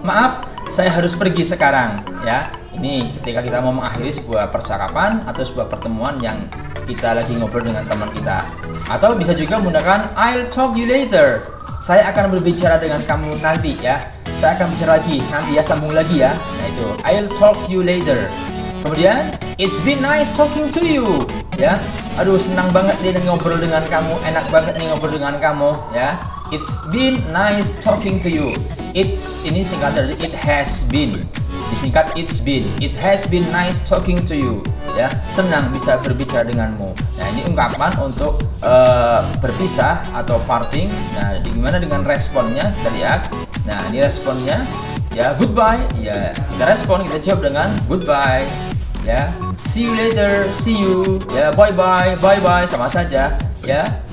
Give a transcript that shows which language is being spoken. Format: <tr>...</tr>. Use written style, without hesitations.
<id>Maaf, saya harus pergi sekarang ya. Ini ketika kita mau mengakhiri sebuah percakapan atau sebuah pertemuan yang kita lagi ngobrol dengan teman kita. Atau bisa juga menggunakan</id> <en>I'll talk you later.</en> <id>Saya akan berbicara dengan kamu nanti ya. Saya akan bicara lagi nanti ya, sambung lagi ya. Nah, itu</id> <en>I'll talk you later.</en> <id>Kemudian</id> <en>it's been nice talking to you ya.</en> <id>Aduh, senang banget nih ngobrol dengan kamu, enak banget nih ngobrol dengan kamu ya.</id> <en>It's been nice talking to you.</en> <id>Ini singkat dari</id> <en>it has been.</en> <id>Disingkat</id> <en>it's been. It has been nice talking to you ya.</en> <id>Senang bisa berbicara denganmu. Nah, ini ungkapan untuk berpisah atau parting. Nah, gimana dengan responnya? Kita lihat. Nah, ini responnya ya,</id> <en>goodbye</en> <id>ya. Kita respon, kita jawab dengan</id> <en>goodbye</en> <id>ya.</id> <en>See you later, see you ya. Bye bye, bye bye,</en> <id>sama saja ya.</id>